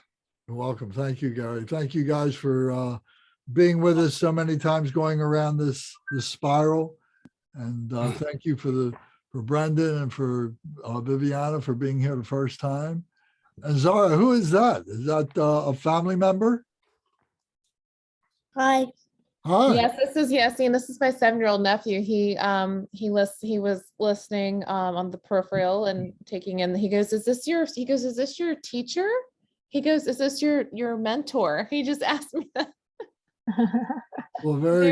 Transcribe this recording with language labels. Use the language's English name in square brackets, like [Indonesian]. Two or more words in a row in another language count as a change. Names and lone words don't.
[English] You're welcome. Thank you, Gary. Thank you guys for being with us so many times going around this spiral. And thank you for Brendan and for Viviana for being here the first time. And Zara, who is that? Is that a family member? Hi. Hi. Yes, this is Yassine. This is my 7-year-old nephew. He was listening on the peripheral and taking in. He goes, is this your teacher? He goes, is this your mentor? He just asked me that. Well, very